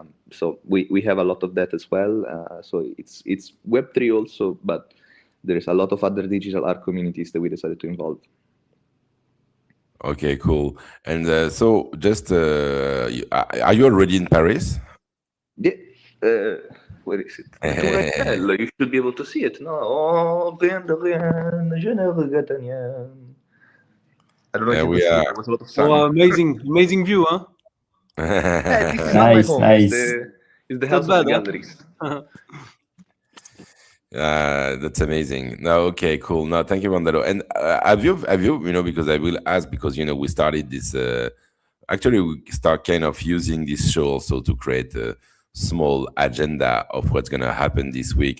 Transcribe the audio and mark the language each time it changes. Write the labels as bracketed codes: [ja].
[en] So we have a lot of that as well. So it's Web3 also, but there is a lot of other digital art communities that we decided to involve. Okay, cool. And so just, are you already in Paris? Yeah. Where is it? You should be able to see it. No. [fr] Oh, rien de rien, je ne regrette rien. [en] I don't know if you can see it. There was a lot of sun. Oh, amazing view, huh? Yeah, this is not my home. nice. It's the house of the galleries. That's amazing. No, okay, cool. No, thank you, Vandalo. And have you, because I will ask, because, we started this, actually we start kind of using this show also to create a small agenda of what's going to happen this week.